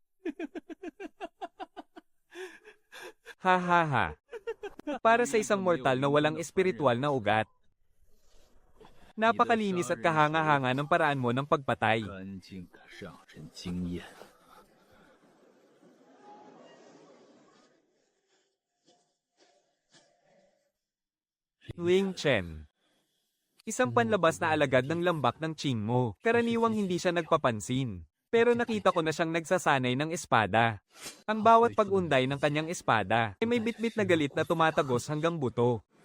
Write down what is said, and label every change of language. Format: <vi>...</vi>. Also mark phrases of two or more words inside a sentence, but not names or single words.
<tl>Ha ha ha. Para sa isang mortal na walang espiritual na ugat. Napakalinis at kahanga-hanga ng paraan mo ng pagpatay.</tl> <zh>干净的让人惊艳。</zh> <tl>Ling Chen. Isang panlabas na alagad ng lambak ng Qingmo. Karaniwang hindi siya nagpapansin. Pero nakita ko na siyang nagsasanay ng espada. Ang bawat pag-unday ng kanyang espada ay may bitbit na galit na tumatagos hanggang buto.</tl>